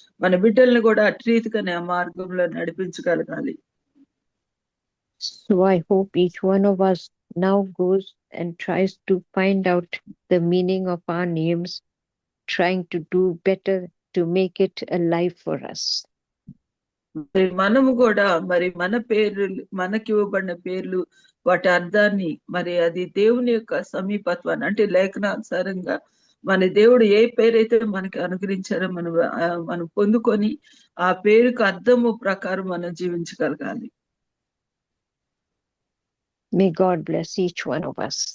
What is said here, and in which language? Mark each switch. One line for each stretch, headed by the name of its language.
Telugu: మన బిడ్డల్ని కూడా అట్రీతిగానే ఆ మార్గంలో నడిపించగలగాలి.
English: So I hope each one of us now goes and tries to find out the meaning of our names, trying to do better to make it alive for us.
Telugu: మరి మనము కూడా మరి మన పేర్లు మనకి ఇవ్వబడిన పేర్లు వాటి అర్థాన్ని మరి అది దేవుని యొక్క సమీపత్వాన్ని అంటే లేఖనానుసారంగా మన దేవుడు ఏ పేరైతే మనకి అనుగ్రహించారో మనం పొందుకొని ఆ పేరుకు అర్థము ప్రకారం మనం జీవించగలగాలి.
English: May God bless each one of us.